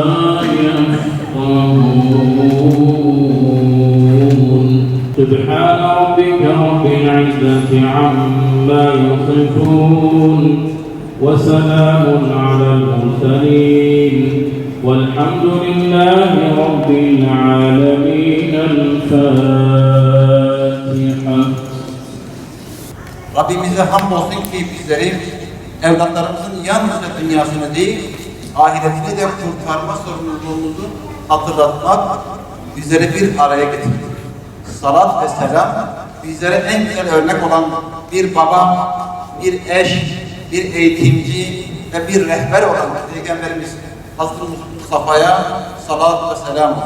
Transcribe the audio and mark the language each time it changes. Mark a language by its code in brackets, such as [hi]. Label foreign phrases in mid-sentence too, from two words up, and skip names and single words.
[ar] يفقهون سبحان ربك رب العزة عما يصفون وسلام على المرسلين والحمد لله رب العالمين. الفاتحة. [tr] Rabbimize hamdolsun ki bizleri evlatlarımızın yalnızca dünyasını değil, ahiretini de kurtarma sorumluluğumuzu hatırlatmak bizleri bir araya getirdi. Salat ve selam bizlere en güzel örnek olan bir baba, bir eş, bir eğitimci ve bir rehber olan Peygamberimiz Hazreti Mustafa'ya salat ve selam olsun.